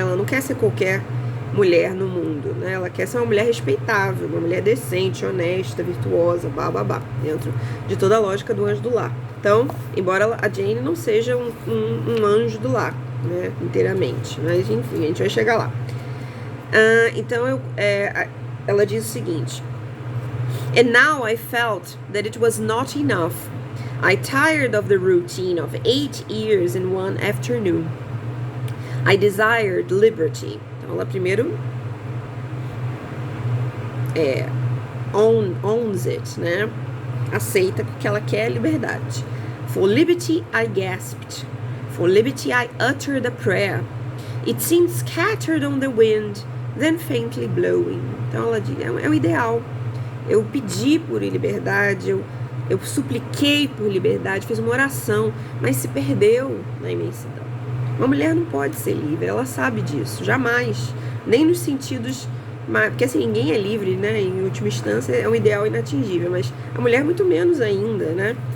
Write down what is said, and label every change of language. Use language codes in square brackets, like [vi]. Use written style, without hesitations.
[pt] Ela não quer ser qualquer mulher no mundo, né? Ela quer ser uma mulher respeitável, uma mulher decente, honesta, virtuosa, dentro de toda a lógica do anjo do lar. Então, embora a Jane não seja um anjo do lar, né, inteiramente, mas enfim, a gente vai chegar lá. Então, ela diz o seguinte: [en] And now I felt that it was not enough. I tired of the routine of 8 years in one afternoon. I desired liberty. [pt] Então, ela primeiro [en] owns it, [pt] né? Aceita que ela quer liberdade. [en] For liberty I gasped. For liberty I uttered a prayer. It seemed scattered on the wind, then faintly blowing. [pt] Então ela diz, é o ideal. Eu pedi por liberdade, eu supliquei por liberdade, fiz uma oração, mas se perdeu na imensidão. Uma mulher não pode ser livre, ela sabe disso, jamais. Nem nos sentidos... Porque assim, ninguém é livre, né? Em última instância é um ideal inatingível, mas a mulher muito menos ainda, né?